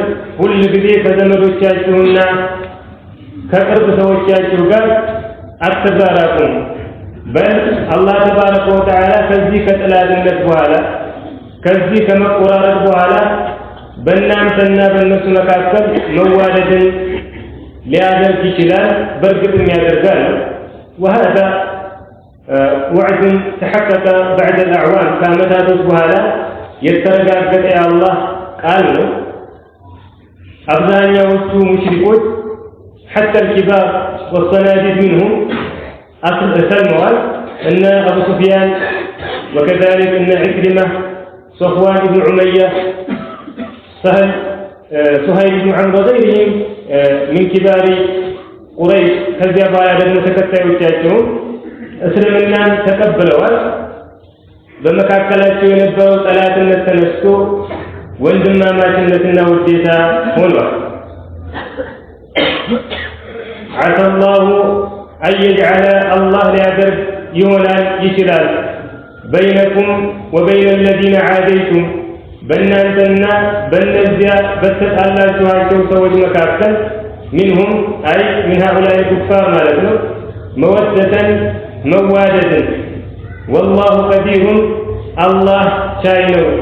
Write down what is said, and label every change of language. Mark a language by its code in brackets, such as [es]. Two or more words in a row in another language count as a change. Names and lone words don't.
[am] ሁል ጊዜ ከዘመዶቻችሁና ከቅርብ ሰዎቻችሁ ጋር አትራራቁም። በል አላህ [ar] تبارك وتعالى [am] ከዚህ ከጠላትነት በኋላ ከዚህ ከመቆራረጥ በኋላ በእናንተና በእነሱ መካከል መዋደድን ሊያደርግ ይችላል። በእርግጥም ያደርጋል። [ar] وهذا وعد تحقق بعد الأعوام [am] ከዓመታቶች በኋላ የተረጋገጠ የአላህ ቃል ነው። አብዛኛዎቹ ሙሽሪኮች [ar] حتى الكبار والصناديد منهم سلموا أن أبو سفيان وكذلك أن عكرمة صفوان بن عمية سهيل بن عمرو وغيرهم من كبار قريش [am] ከዚያ በኋላ ደግሞ ተከታዮቻቸው እስልምናን ተቀብለዋል። በመካከላቸው የነበረው ጠላትነት ተነስቶ ወንድማማችነትና ውዴታ ሆኗል። [ar] عسى الله أن يجعل [am] አላህ ሊያደርግ ይሆናል ይችላል [ar] بينكم وبين الذين عاديتم [am] በእናንተና በእነዚያ በተጣላችኋቸው ሰዎች መካከል [ar] منهم أي من هؤلاء كفار [am] ማለት ነው መወደተን መዋደድን [ar] والله قدير [am] አላህ ቻይ ነው።